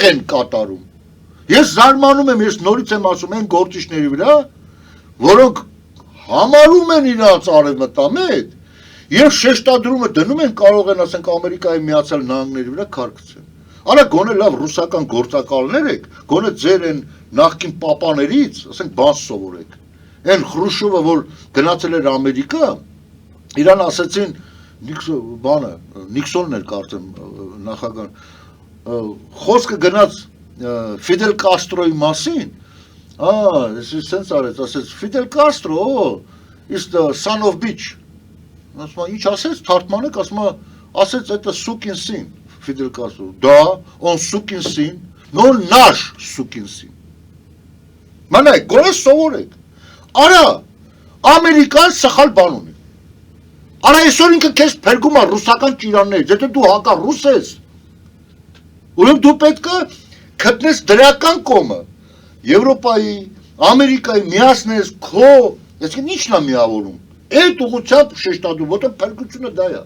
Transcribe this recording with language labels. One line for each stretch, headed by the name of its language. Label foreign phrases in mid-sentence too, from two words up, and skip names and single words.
Armenian: են կատարում։ Ես զարմանում եմ, ես նորից եմ ասում են գործիչների վրա, որոնք համարում են իրանց արևմտամետ եւ շեշտադրումը դնում են կարող են ասենք Ամերիկայի Միացյալ Նահանգների վրա քարկցել։ Արա գոնե լավ ռուսական գործակալներ եք, գոնե ձեր են նախկին պապաներից, ասենք բան սովորեք։ Այն Խրուշովը, որ գնացել էր Ամերիկա, իրան ասեցին Նիքսոնն էր կարծեմ նախագահ, խոսքը գնաց Ֆիդել Կաստրոյի մասին, սենց արեց, ասեց, Ֆիդել Կաստրո,
English: is the son of bitch,
Armenian: ասում ինչ ասեց, թարգմանեք, ասեց,
Russian: это сукин сын,
Armenian: Ֆիդել Կաստրո,
Russian: да, он сукин сын, но он наш сукин сын,
Armenian: մանայք, գորես սովորեք, արա, Ամերիկան սխալ բան ունի, արա այսօր ինքը քեզ փրկում է ռուսական ճիրաններից, եթե դու հակառուս ես, ուրեմն դու պետք է գտնես դրական կողմը, Եվրոպայի, Ամերիկայի միացնես քո, այսինքն ի՞նչն է միավորում, այդ ուղղությամբ շեշտադրում, որտեղ փրկությունը դա է։